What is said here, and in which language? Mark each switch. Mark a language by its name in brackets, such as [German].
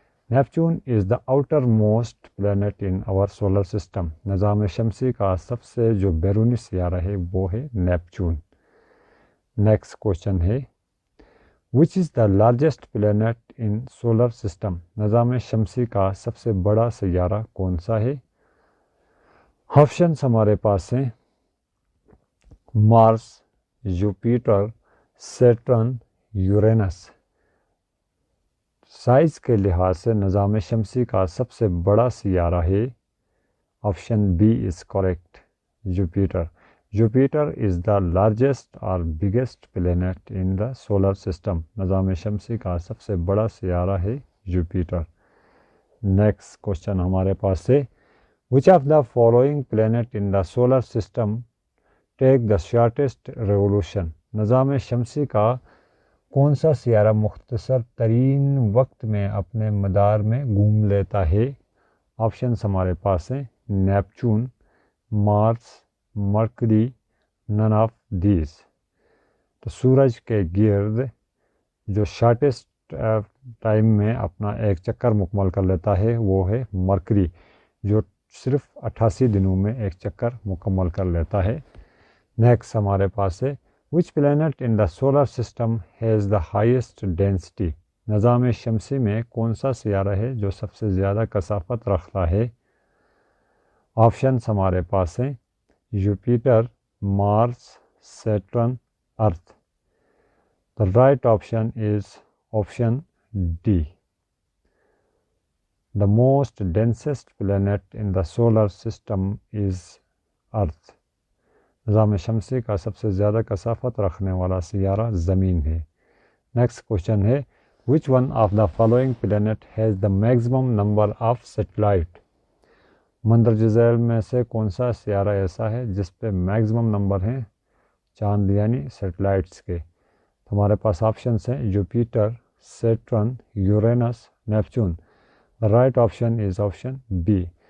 [English] Neptune is the outermost planet in our solar system. [Urdu] نظام شمسی کا سب سے جو بیرونی سیارہ ہے وہ ہے نیپچون. [English] Next question ہے which is the largest planet in solar system. [Urdu] نظام شمسی کا سب سے بڑا سیارہ کون سا ہے؟ آپشنس ہمارے پاس ہیں مارس، جوپیٹر، سیٹرن، یورینس. سائز کے لحاظ سے نظام شمسی کا سب سے بڑا سیارہ ہے [English] option B is correct, [Urdu] Jupiter. [English] Jupiter is the largest اور biggest planet in the solar system. [Urdu] نظام شمسی کا سب سے بڑا سیارہ ہے جوپیٹر. [English] next question [Urdu] ہمارے پاس ہے [English] which of the following planet in the solar system take the shortest revolution, [Urdu] نظام شمسی کا کون سا سیارہ مختصر ترین وقت میں اپنے مدار میں گھوم لیتا ہے؟ آپشنس ہمارے پاس ہیں Neptune, Mars, mercury, [English] None of these. [Urdu] تو سورج کے گرد جو شارٹیسٹ ٹائم میں اپنا ایک چکر مکمل کر لیتا ہے وہ ہے مرکری، جو صرف 88 دنوں میں ایک چکر مکمل کر لیتا ہے۔ نیکسٹ ہمارے پاس ہے [English] which planet in the solar system has the highest density, [Urdu] نظام شمسی میں کون سا سیارہ ہے جو سب سے زیادہ کثافت رکھتا ہے؟ آپشنس ہمارے پاس ہیں Jupiter, Mars, Saturn, earth. [English] The right option is option D. The most densest planet in the solar system is Earth. [Urdu] نظام شمسی کا سب سے زیادہ کثافت رکھنے والا سیارہ زمین ہے۔ نیکسٹ کوشچن ہے [English] which one of the following planet has the maximum number of satellite؟ [Urdu] مندرجہ ذیل میں سے کون سا سیارہ ایسا ہے جس پہ میگزیمم نمبر ہیں چاند یعنی سیٹلائٹس کے؟ ہمارے پاس آپشنس ہیں Jupiter, Saturn, یورینس، Neptune. [English] The right option is option B.